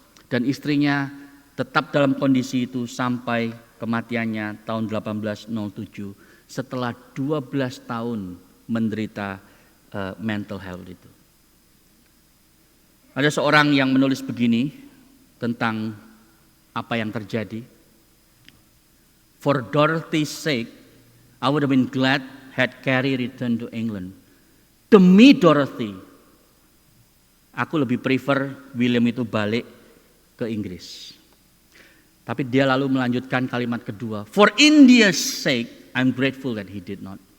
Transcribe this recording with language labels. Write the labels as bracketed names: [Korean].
[Indonesian] Dan istrinya tetap dalam kondisi itu sampai kematiannya tahun 1807 setelah 12 tahun menderita [English] mental health [Indonesian] itu. Ada seorang yang menulis begini tentang apa yang terjadi. [English] For Dorothy's sake, I would have been glad had Carey returned to England. [Indonesian] Demi Dorothy, aku lebih prefer William itu balik ke Inggris. Tapi dia lalu melanjutkan kalimat kedua. [English] For India's sake, I'm grateful that he did not.